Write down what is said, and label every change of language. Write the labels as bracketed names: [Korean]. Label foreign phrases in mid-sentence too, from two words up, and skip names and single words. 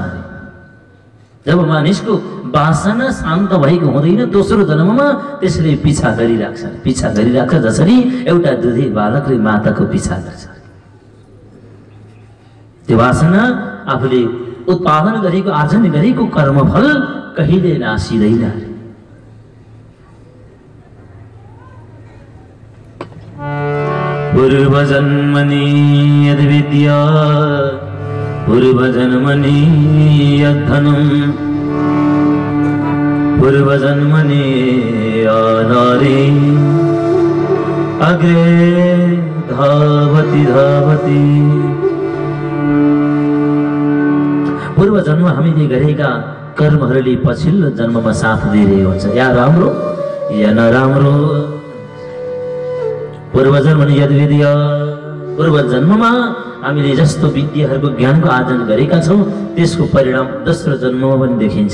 [Nepali] जब मानिसको वासना शान्त भएको हुँदैन, दोस्रो जन्ममा त्यसले पिछा गरिराख्छ। जसरी एउटा दुधे बालकले माताको पिछा गर्छ। त्यो वासना आफूले उत्पादन गरेको, आर्जन गरेको कर्मफल कहिले नासिँदैन। [Sanskrit] पूर्वजन्मनि यद्विद्या पूर्वजन्मनि यद्धनम् पूर्वजन्मनि नारी अग्रे धावति धावति। [Nepali] पूर्व जन्म हामीले गरेका कर्महरूले पछिल्लो जन्ममा साथ दिइरहेको हुन्छ, या राम्रो या नराम्रो। [Sanskrit] पूर्व जन्मनि यद्विद्या, [Nepali] पूर्व जन्ममा हामीले जस्तो विद्याहरूको ज्ञानको आर्जन गरेका छौँ त्यसको परिणाम दोस्रो जन्ममा पनि देखिन्छ।